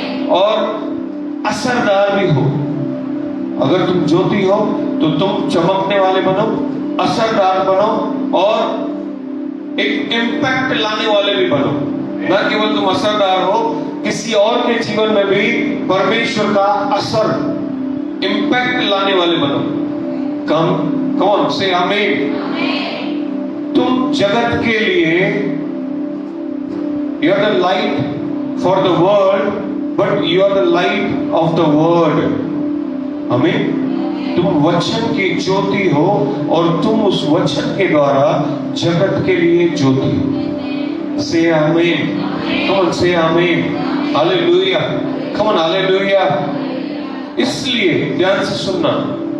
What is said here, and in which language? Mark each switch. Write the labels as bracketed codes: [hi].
[hi] और असरदार भी हो। अगर तुम ज्योति हो तो तुम चमकने वाले बनो, असरदार बनो, और एक इम्पैक्ट लाने वाले भी बनो। न केवल तुम असरदार हो, किसी और के जीवन में भी परमेश्वर का असर, इम्पैक्ट लाने वाले बनो। [en] come on, say amen. [hi] तुम जगत के लिए, [en] you are the light for the world, but you are the light of the word. [hi] आमीन. तुम वचन की ज्योति हो और तुम उस वचन के द्वारा जगत के लिए ज्योति हो. [en] Say amen. Come on, say amen. Hallelujah. Come on, hallelujah. [hi] इसलिए ध्यान से सुनना.